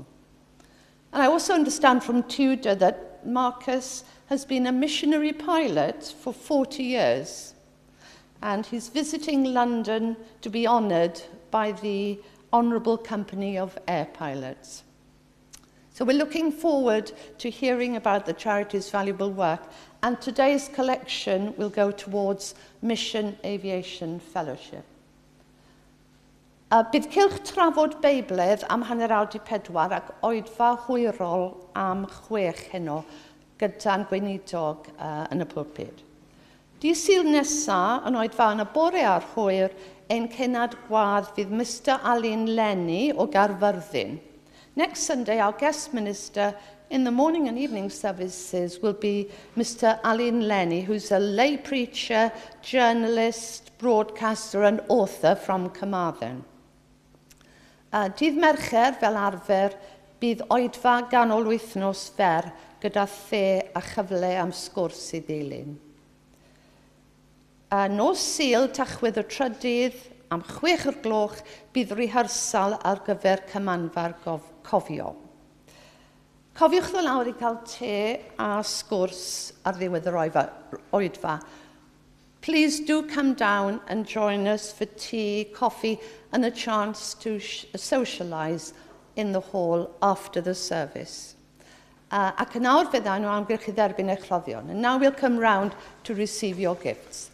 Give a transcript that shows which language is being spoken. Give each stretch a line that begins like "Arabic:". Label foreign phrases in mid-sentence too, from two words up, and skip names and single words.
English: And I also understand from Tudor that Marcus has been a missionary pilot for 40 years, and he's visiting London to be honoured by the Honourable Company of Air Pilots. So we're looking forward to hearing about the charity's valuable work, and today's collection will go towards Mission Aviation Fellowship.
Welsh: Bydd cylch trafod Beibledd am 4:40 ac oedfa hwyrol am 6 heno gyda'n gweinidog yn y pwlpid. Dydd Sul nesaf yn oedfa yn y bore ar hwyr ein cenad gwadd fydd Mr Alun Lenny o Garfyrddin.
English: Next Sunday, our guest minister in the morning and evening services will be Mr. Alun Lenny, who's a lay preacher, journalist, broadcaster and author from Carmarthen.
Welsh: Dydd Mercher, fel arfer, bydd oedfa ganol wythnos fer gyda the a chyfle am sgwrs i ddilyn. Nos Sul, Tachwedd y Trydydd, am 6:00 bydd rehearsal ar gyfer cymanfa'r cofio. Cofiwch ddod lawr i cael te a sgwrs ar ddiwedd yr oedfa.
English: Please do come down and join us for tea, coffee and a chance to socialise in the hall after the service.
Welsh: Ac yn awr fydda nhw amgylch i dderbyn eich rhoddion.
English: And now we'll come round to receive your gifts.